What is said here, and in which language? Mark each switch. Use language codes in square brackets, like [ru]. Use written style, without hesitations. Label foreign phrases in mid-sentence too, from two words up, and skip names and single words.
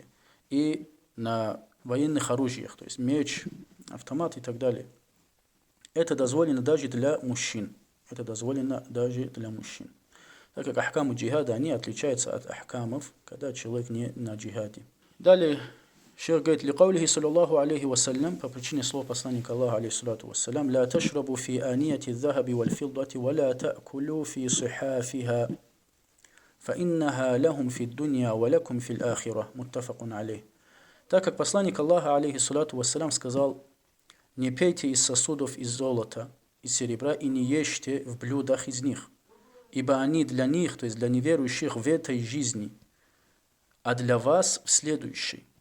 [ru] И на военных оружиях, то есть меч, автомат и так далее. Это дозволено даже для мужчин. Это дозволено даже для мужчин. Так как ахкамы джихада, они отличаются от ахкамов, когда человек не на джихаде. Далее шейх говорит: [ar] «لقوله صلى الله عليه وسلم», [ru] по причине слов посланника Аллаха [ar] عليه الصلاة والسلام: «لا تشربوا في آنية الذهب والفضة ولا تأكلوا في صحافها فإنها لهم في الدنيا ولكم في الآخرة». متفق عليه. [ru] Так как посланник Аллаха [ar] عليه الصلاة والسلام [ru] сказал: «Не пейте из сосудов из золота и серебра и не ешьте в блюдах из них, ибо они для них, то есть для неверующих в этой жизни, а для вас в следующей».